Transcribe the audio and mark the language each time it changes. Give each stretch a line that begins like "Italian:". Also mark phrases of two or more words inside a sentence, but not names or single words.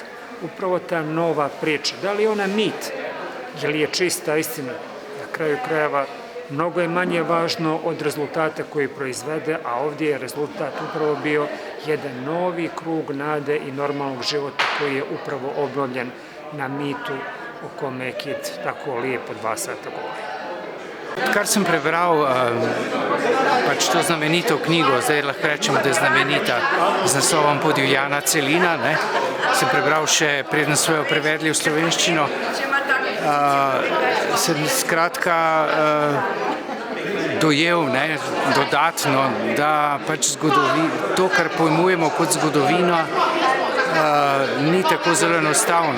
Serbian: Upravo ta nova priča, da li je ona mit ili je čista istina, na kraju krajeva mnogo je manje važno od rezultata koji proizvede, a ovdje je rezultat upravo bio jedan novi krug nade i normalnog života koji je upravo obnovljen na mitu o kome je Kit tako lijepo 2 sata govori.
Slovenian: Kar sem prebral, pač to znamenito knjigo, zdaj lahko rečemo, da je znamenita z naslovom Podivjana celina, ne, sem prebral še preden so jo prevedli v slovenščino. Sem skratka dojel, ne, dodatno, da pač to, kar pojmujemo kot zgodovino, ni tako zelo enostavno.